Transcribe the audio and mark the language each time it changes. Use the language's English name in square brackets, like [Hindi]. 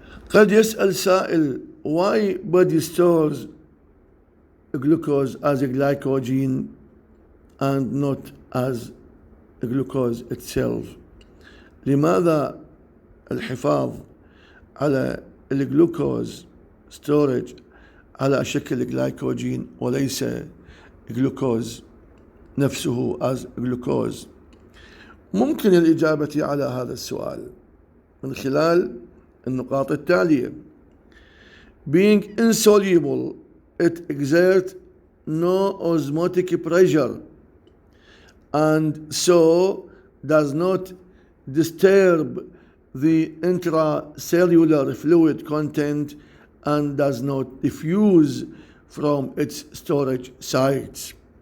[Arabic] قد يسأل سائل, [English] why body stores glucose as a glycogen and not as a glucose itself? [Arabic] لماذا الحفاظ على الجلوكوز storage على شكل جلايكوجين وليس جلوكوز نفسه as glucose؟ ممكن الإجابة على هذا السؤال من خلال النقاط التالية. [English] Being insoluble, it exerts no osmotic pressure and so does not disturb the intracellular fluid content and does not diffuse from its storage sites.